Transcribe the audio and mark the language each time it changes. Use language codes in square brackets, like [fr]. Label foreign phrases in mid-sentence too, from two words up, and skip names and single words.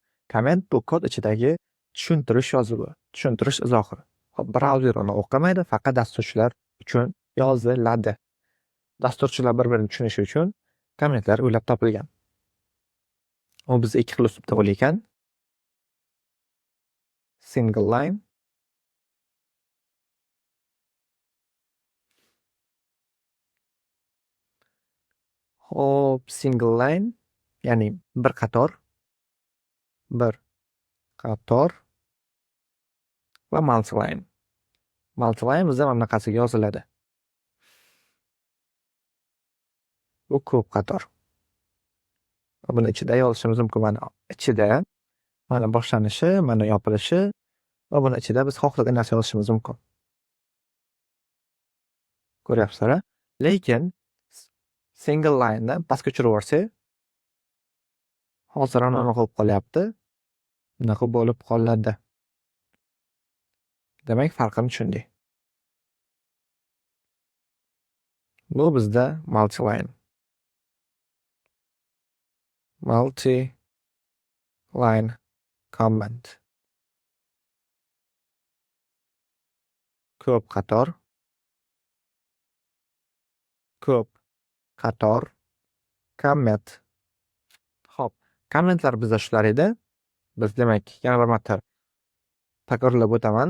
[uz] Komment bu kod ichidagi tushuntirish yozuvi, tushuntirish izohi. Xo'p, brauzer uni o'qimaydi, faqat dasturchilar uchun yoziladi. Dasturchilar bir-birini tushunishi uchun kommentlar o'ylab topilgan. U bizda ikki xil uslubda bo'lar ekan. [en] Single line. [uz] Xo'p, [en] single line [uz] ya'ni bir qator va multi-line. Multi-line bizda mana bunaqasiga yoziladi. Bu ko'p qator. Buni ichida yozishimiz mumkin. Mana ichida, mana boshlanishi, mana yopilishi va buni ichida biz xohlagan narsa yozishimiz mumkin. Ko'ryapsizlar? Lekin [en] single line'ni [uz] pastga tushirib yuborsak, hozir ham nima bo'lib qolyapti? Bunaqa bo'lib qoladi. Demak, farqini tushundik. Bu bizda multi-line. [en] Multi-line comment. [uz] Ko'p qator comment. Xo'p, kommentlar bizda shular edi. Biz demak yana bir marta takrorlab o'taman.